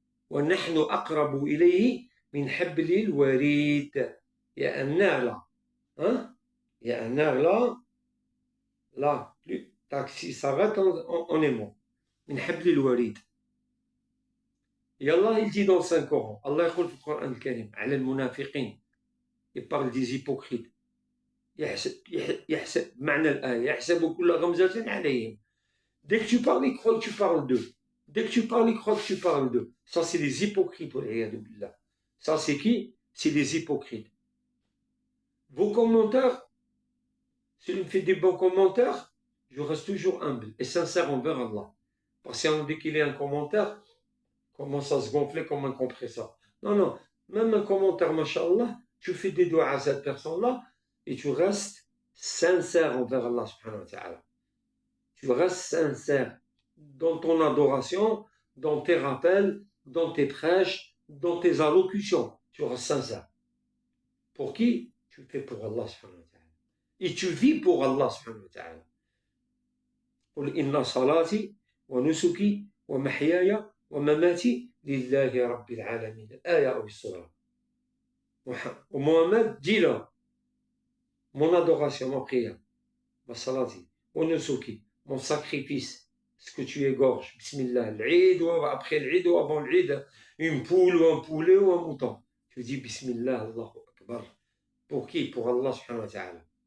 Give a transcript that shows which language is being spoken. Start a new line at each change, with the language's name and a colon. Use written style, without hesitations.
Arabic: وَنَحْنُ أَقْرَبُ إِلَيْهِ مِنْ حَبْلِ الْوَرِيدِ.
French: Il y a un air là. Hein? Il y a un air là. Là. Si ça s'arrête, on est mort.
Arabic: من حبل الوريد.
French: Et Allah il dit dans le Saint-Coran, Allah
Arabic: يقول في القرآن الكريم على المنافقين.
French: Il parle des hypocrites.
Arabic: يحسب معنى الآية يحسب كل غمزة عليهم.
French: Dès que tu parles, ils croient que tu parles d'eux. Dès que tu parles, ils croient que tu parles d'eux. Ça, c'est les hypocrites. Ça, c'est qui? C'est les hypocrites. Vos commentaires, si vous me faites des bons commentaires, je reste toujours humble et sincère envers Allah. Parce que dès qu'il y a un commentaire, commence à se gonfler comme un compresseur. Non. Même un commentaire, mashallah, tu fais des doigts à cette personne-là et tu restes sincère envers Allah subhanahu wa ta'ala. Tu restes sincère dans ton adoration, dans tes rappels, dans tes prêches, dans tes allocutions. Tu restes sincère. Pour qui? Tu fais pour Allah subhanahu wa ta'ala. Et tu vis pour Allah subhanahu wa ta'ala.
Arabic: قل إن صلاتي ونسكي ومحياي ومماتي لله رب العالمين. الآية أو السورة.
French: ومحمد dis-le. Mon adoration, ma prière, ma salati, mon nusuki, mon sacrifice, ce que tu égorges. Bismillah, l'Eid, ou après l'Eid, ou avant l'Eid, une poule, ou un poulet, ou un mouton. Tu dis Bismillah, Allahu Akbar. Pour qui? Pour Allah subhanahu wa ta'ala.